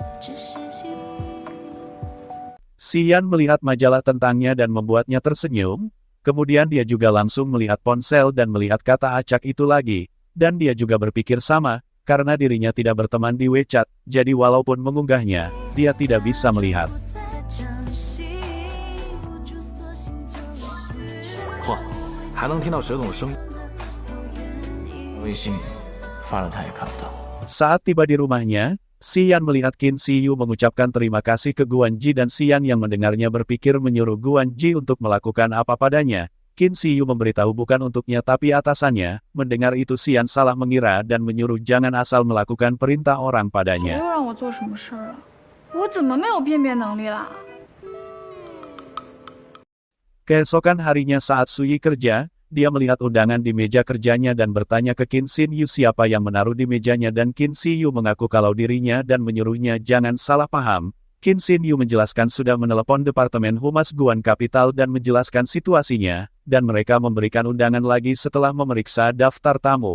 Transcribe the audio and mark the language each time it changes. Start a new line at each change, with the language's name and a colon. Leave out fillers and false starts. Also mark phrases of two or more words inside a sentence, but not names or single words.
Indonesian: Xian melihat majalah tentangnya dan membuatnya tersenyum, kemudian dia juga langsung melihat ponsel dan melihat kata acak itu lagi, dan dia juga berpikir sama, karena dirinya tidak berteman di WeChat, jadi walaupun mengunggahnya, dia tidak bisa melihat.
Chinese: 嚯，还能听到蛇总的声音。微信发了他也看不到。
Indonesian: Saat tiba di rumahnya, Xian melihat Qin Shi Yu mengucapkan terima kasih ke Guan Ji dan Xian yang mendengarnya berpikir menyuruh Guan Ji untuk melakukan apa padanya. Qin Shi Yu memberitahu bukan untuknya tapi atasannya. Mendengar itu Xian salah mengira dan menyuruh jangan asal melakukan perintah orang 谁 padanya.
Chinese: 又让我做什么事儿了？我怎么没有辨别能力了？
Indonesian: Keesokan harinya saat Suyi kerja, dia melihat undangan di meja kerjanya dan bertanya ke Qin Xin Yu siapa yang menaruh di mejanya dan Qin Shi Yu mengaku kalau dirinya dan menyuruhnya jangan salah paham. Qin Xin Yu menjelaskan sudah menelepon Departemen Humas Guan Capital dan menjelaskan situasinya, dan mereka memberikan undangan lagi setelah memeriksa daftar tamu.